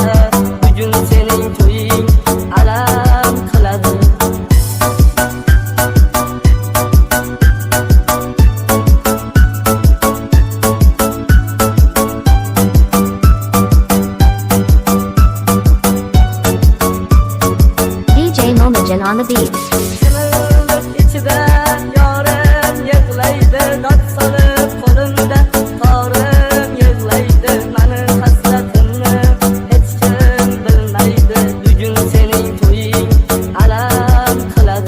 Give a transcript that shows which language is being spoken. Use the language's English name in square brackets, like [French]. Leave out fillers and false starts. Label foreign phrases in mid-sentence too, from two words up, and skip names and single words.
[Uzbek] Bugun sening to'ying alam qiladi. [English] DJ Momajan on the beat. [Uzbek] Chimildiq ichida yorim yig'laydi, dod solib qo'limda torim yig'laydi. Mani hasratimni hech kim bilmaydi. Bugun sening to'ying alam qiladi.